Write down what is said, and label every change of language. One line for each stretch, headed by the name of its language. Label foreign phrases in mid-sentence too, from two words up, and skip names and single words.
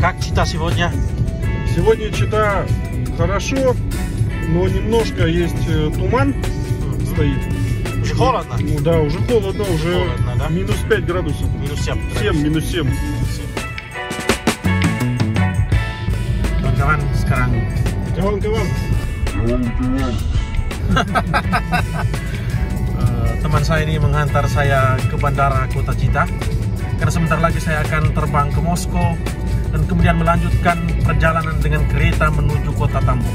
Russian: Чита сегодня? Сегодня Чита хорошо, но немножко есть туман стоит. Уже холодно? Ну да, уже холодно, уже холодно, да? минус 5 градусов. Минус 7. 7, минус 7.
Indonesian: Kawan-kawan, sekarang Kawan-kawan. teman saya ini menghantar saya ke bandara kota Chita karena sebentar lagi saya akan terbang ke Moskow dan kemudian melanjutkan perjalanan dengan kereta menuju kota Tambov.